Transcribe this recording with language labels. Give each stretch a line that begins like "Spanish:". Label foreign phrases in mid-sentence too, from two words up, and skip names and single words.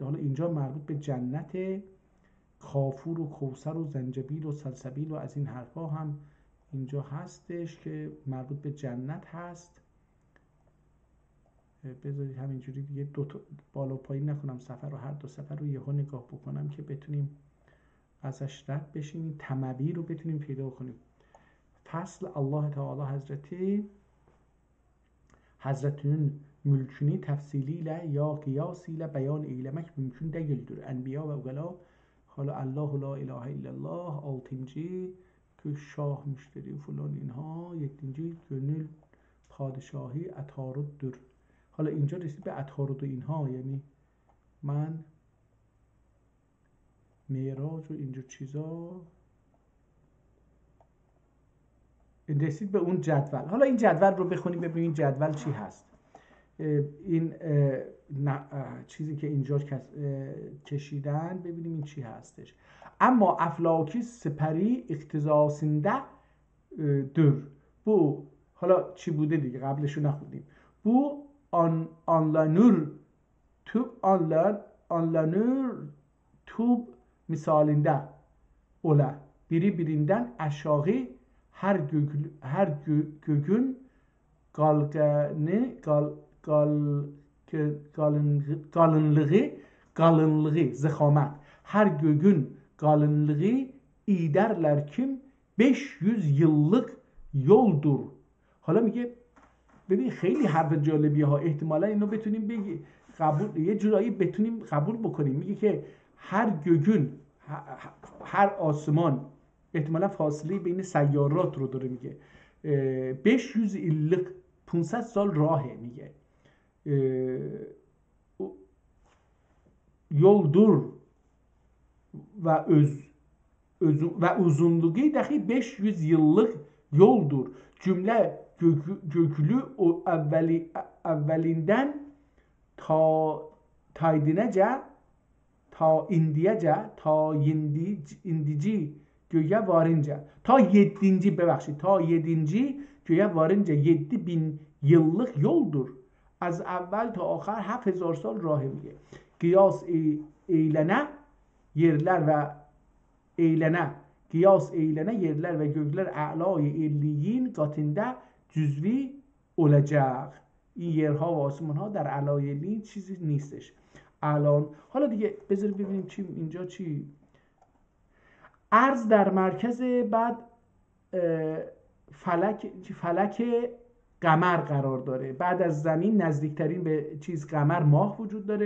Persian: حالا اینجا مربوط به جنت کافور و کوثر و زنجبیل و سلسبیل و از این حرفا هم اینجا هستش که مربوط به جنت هست. بذارید همینجوری دیگه دو تا بالا پایین نکنم صفحه رو، هر دو صفحه رو یهو نگاه بکنم که بتونیم ازش رد بشیم، این تموی رو بتونیم پیدا کنیم.
Turkish: فصل Allah Teala Hazretinin mülkünü tefsiliyle ya kıyasıyla beyan eylemek mümkün değildir. Enbiya ve ugala.
Arabic: Hala الله لا إله إلا الله.
Turkish: 6.
Persian: که شاه مشتری و فلان اینها.
Turkish: 7. gönül پادشاهی عطارد در.
Persian: حالا اینجا رسید به عطارد و اینها، یعنی من معراج و اینجا چیزا رسید به اون جدول. حالا این جدول رو بخونیم ببینیم جدول چی هست. این چیزی که اینجا کشیدن ببینیم این چی هستش.
Turkish: اما افلاکی سپری اختصاصنده دور.
Persian: Bu حالا چی بوده دیگه قبلشو نخوندیم.
Turkish: Bu anlanır tub misalinde ola. Biri birinden aşağı her gökün kalınlığı zıhamet. Her gökün kalınlığı İderler kim 500 yıllık yoldur.
Persian: حالا میگه ببین خیلی حرف جالبیه ها، احتمالا اینو بتونیم قبول یه جورایی بتونیم قبول بکنیم. میگه که هر گگون، هر آسمان احتمالا فاصله بین سیارات رو داره میگه. 500 yıllık 500 سال راهه میگه.
Turkish: yoldur ve uzunluğu dahi 500 yıllık yoldur. Cümle göklü o evvelinden ta indici göğe varınca, ta 7. göğe varınca 7000 yıllık yoldur. Az evvel ta ahir 7000
Persian: سال راه میگه.
Turkish: Kıyas eylene yerler ve kıyas eylene yerler ve gökler a'lâ-i elliyin katında cüzvi olacak.
Persian: این yerها و آسمان ها در علای الین چیزی نیستش الان. حالا دیگه بذارید ببینیم چی اینجا چی. ارض در مرکز، بعد فلک قمر قرار داره. بعد از زمین نزدیکترین به چیز قمر ماه وجود داره.